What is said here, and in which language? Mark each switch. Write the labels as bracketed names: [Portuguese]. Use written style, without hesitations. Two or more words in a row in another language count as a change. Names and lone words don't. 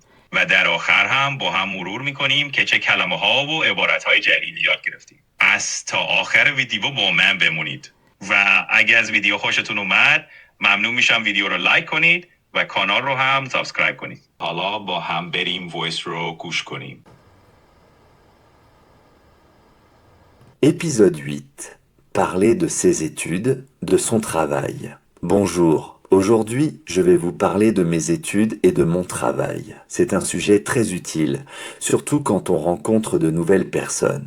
[Persian] و در آخر هم با هم مرور میکنیم که چه کلمه ها و عبارت های جدیدی یاد گرفتیم. از تا آخر ویدیو با من بمونید. و اگه از ویدیو خوشتون اومد ممنون میشم ویدیو رو لایک کنید و کانال رو هم سابسکرایب کنید. حالا با هم بریم وایس رو گوش کنیم. [French] Épisode 8. Parler de ses études, de son travail. Bonjour, aujourd'hui je vais vous parler de mes études et de mon travail. C'est un sujet très utile, surtout quand on rencontre de nouvelles personnes.